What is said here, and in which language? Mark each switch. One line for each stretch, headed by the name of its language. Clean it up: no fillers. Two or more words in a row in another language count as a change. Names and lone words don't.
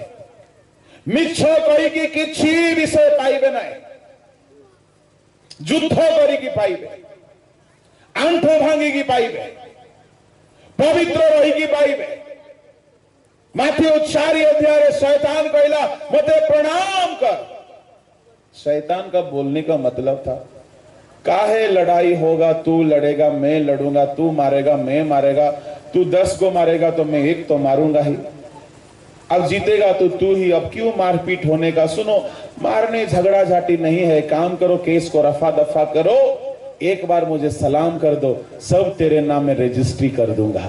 Odia: ମିଛ କହିକି କିଛି ବିଷୟ ପାଇବେ ନାହିଁ। ଯୁଦ୍ଧ କରିକି ପାଇବେ, ଆଣ୍ଠୁ ଭାଙ୍ଗିକି ପାଇବେ, ପବିତ୍ର ରହିକି ପାଇବେ। ମାଥିଉ 4 ଅଧ୍ୟାୟରେ ଶୟତାନ କହିଲା, ମତେ ପ୍ରଣାମ କର।
Hindi: शैतान का बोलने का मतलब था, काहे लड़ाई होगा, तू लड़ेगा मैं लड़ूंगा, तू मारेगा मैं मारेगा, तू 10 को मारेगा तो मैं 1 तो मारूंगा ही, अब जीतेगा तो तू ही, अब क्यों मारपीट होने का। सुनो, मारने झगड़ा झाटी नहीं है, काम करो, केस को रफा दफा करो, एक बार मुझे सलाम कर दो, सब तेरे नाम में रजिस्ट्री कर दूंगा।